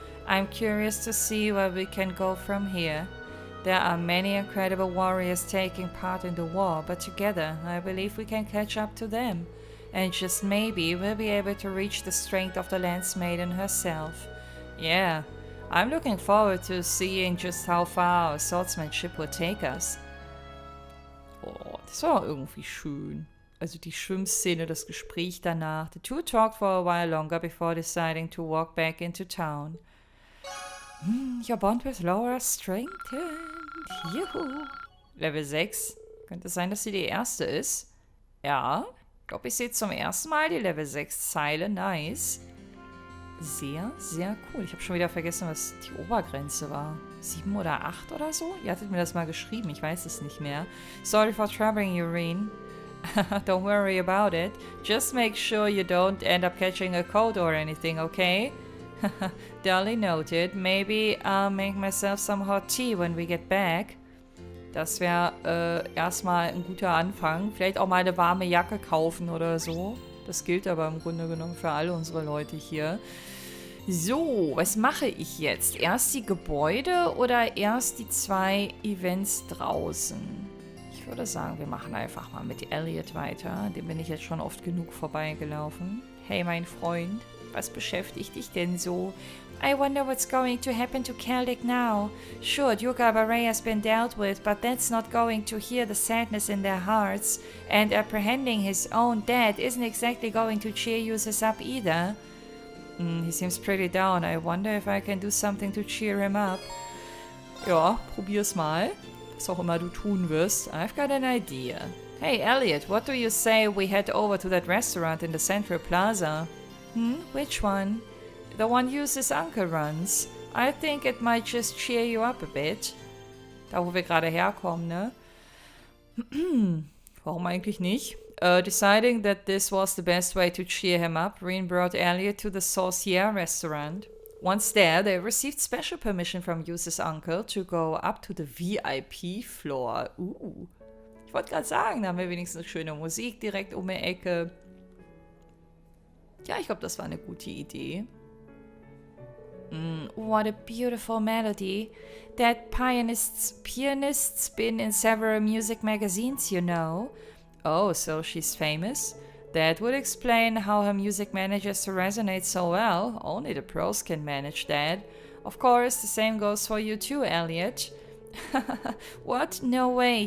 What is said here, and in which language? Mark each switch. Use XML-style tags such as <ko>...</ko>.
<en>I'm curious to see where we can go from here. There are many incredible warriors taking part in the war, but together I believe we can catch up to them. And just maybe we'll be able to reach the strength of the Lance Maiden herself. Yeah, I'm looking forward to seeing just how far our swordsmanship will take us.</en> <de>Oh, das war irgendwie schön. Also die Schwimmszene, das Gespräch danach.</de> <en>The two talked for a while longer before deciding to walk back into town. Your bond with Laura strengthened.</en> <de>Juhu. Level 6. Könnte es sein, dass sie die erste ist? Ja. Ich glaube, ich sehe zum ersten Mal die Level 6 Zeile. Nice. Sehr, sehr cool. Ich habe schon wieder vergessen, was die Obergrenze war. 7 oder 8 oder so? Ihr hattet mir das mal geschrieben. Ich weiß es nicht mehr.</de> <en>Sorry for troubling you, Reen. Don't worry about it. Just make sure you don't end up catching a cold or anything, okay? Duly noted. Maybe I'll make myself some hot tea when we get back.</en> <de>Das wäre erstmal ein guter Anfang. Vielleicht auch mal eine warme Jacke kaufen oder so. Das gilt aber im Grunde genommen für alle unsere Leute hier. So, was mache ich jetzt? Erst die Gebäude oder erst die 2 Events draußen? Ich würde sagen, wir machen einfach mal mit Elliot weiter. Dem bin ich jetzt schon oft genug vorbeigelaufen. Hey, mein Freund. Was beschäftigt dich denn so?</de> <en>I wonder what's going to happen to Keldic now. Sure, Duke Alvarea has been dealt with, but that's not going to heal the sadness in their hearts. And apprehending his own death isn't exactly going to cheer users up either. He seems pretty down. I wonder if I can do something to cheer him up.</en> <de>Ja, probier's mal. Was auch immer du tun wirst.</de> <en>I've got an idea. Hey, Elliot, what do you say we head over to that restaurant in the Central Plaza? Which one? The one Yu's uncle runs. I think it might just cheer you up a bit.</en> <de>Da, wo wir gerade herkommen, ne? Warum eigentlich nicht?</de> <en>Deciding that this was the best way to cheer him up, Reen brought Elliot to the Saucier restaurant. Once there, they received special permission from Yu's uncle to go up to the VIP floor.</en> <de>Ich wollte gerade sagen, da haben wir wenigstens schöne Musik direkt um die Ecke. Ja, ich glaube, das war eine gute Idee.</de> <en>What a beautiful melody. That pianist's been in several music magazines, you know. Oh, so she's famous? That would explain how her music manages to resonate so well. Only the pros can manage that. Of course, the same goes for you too, Elliot. What? No way.</en>